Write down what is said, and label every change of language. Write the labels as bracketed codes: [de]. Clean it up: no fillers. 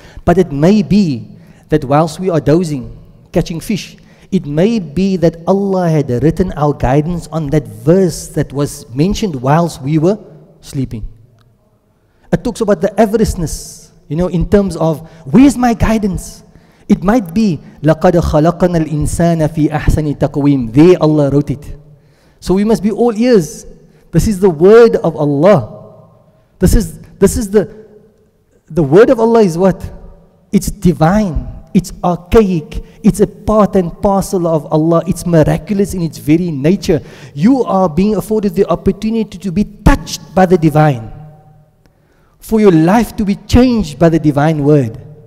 [en] But it may be that whilst we are dozing, catching fish, it may be that Allah had written our guidance on that verse that was mentioned whilst we were sleeping. It talks about the avariceness, you know, in terms of, where's my guidance? [ar] It might be, لَقَدْ خَلَقَنَا الْإِنسَانَ فِي أَحْسَنِ تَقْوِيمٍ. [en] There Allah wrote it. So we must be all ears. This is the word of Allah. This is the word of Allah is what? It's divine. It's archaic. It's a part and parcel of Allah. It's miraculous in its very nature. You are being afforded the opportunity to be touched by the divine, for your life to be changed by the divine word.